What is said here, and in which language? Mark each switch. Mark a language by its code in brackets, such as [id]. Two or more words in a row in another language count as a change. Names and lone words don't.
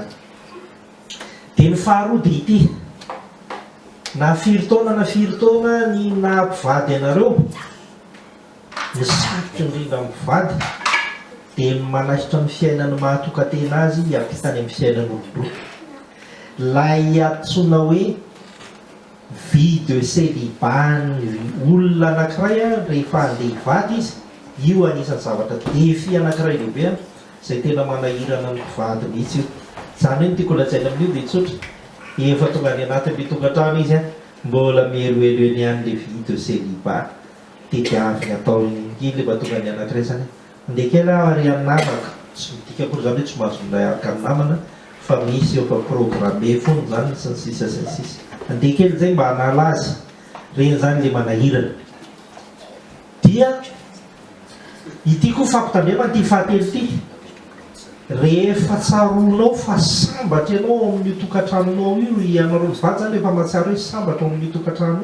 [mg] Dia ny faharoa dia ity na firy taona ny nampivady anareo ny sarotra indrindra mpivady dia manasitra ny fiainany mahatokatena azy hiampitany amin'ny fiainan'olombelona. Lay antsoina hoe [fr] vie de célibat [mg] olona anankiray rehefa handeha hivady izy io anisan'ny zavatra defi anankiray lehibe izay tena manahirana ny mpivady mihitsy io. Zany hoe ny tiako lazaina amin'io dia tsotra efa tonga any anatin'le tokantrano izy mbola miheloelo eny an'le [fr] vie de célibat [mg] dia avy atao iny le mba tonga ny anankiray zany andeha kely ary amin'ny namaka tsy midika akory zany hoe tsy mahazo minday araka amin'ny namana fa misy efa programme foana zany sy ny sisa sy ny sisa andeha kely zay mba hanala azy reny zany le manahirana. Dia ity koa fampitandremana ty fahatelo ity rehefa tsaronao fa sambatra ianao amin'ny tokantranonao io ianareo mivady zany rehefa mahatsiaro hoe sambatra ao amin'ny tokantrano